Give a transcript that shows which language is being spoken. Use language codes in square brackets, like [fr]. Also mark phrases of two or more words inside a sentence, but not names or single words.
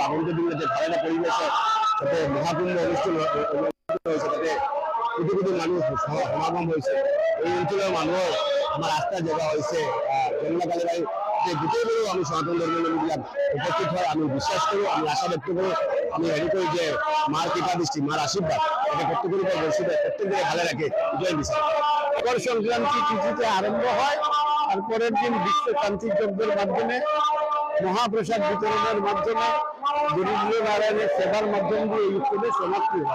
[as] আগন্তুক দিনতে ভাল এটা পৰিৱেশে তাতে মহাকুম্ভ অনুষ্ঠিত হৈছে, তাতে কোটি কোটি মানুহ সমাগম হৈছে। এই অঞ্চলৰ মানুহৰ আমাৰ আস্থা জগা হৈছে জংলা কালীবাড়ি যে গোটেইবোৰো আমি সনাতন ধৰ্মাৱলম্বীবিলাক উপস্থিত হয়। আমি বিশ্বাস কৰোঁ, আমি আশা ব্যক্ত কৰোঁ, আমি হেৰি কৰোঁ যে মাৰ কৃপা দৃষ্টি, [bn] মার আশীর্বাদ এটা প্রত্যেকের উপর বর্ষিত, প্রত্যেকদিকে ভালো রাখে। জয় বিচার। মকর সংক্রান্তি তিথিতে আরম্ভ হয় আর পরের দিন বিশ্ব শান্তি যজ্ঞের মাধ্যমে, মহাপ্রসাদ বিতরণের মাধ্যমে, দরিদ্র নারায়ণের সেবার মাধ্যম দিয়ে এই উৎসবের সমাপ্তি হয়।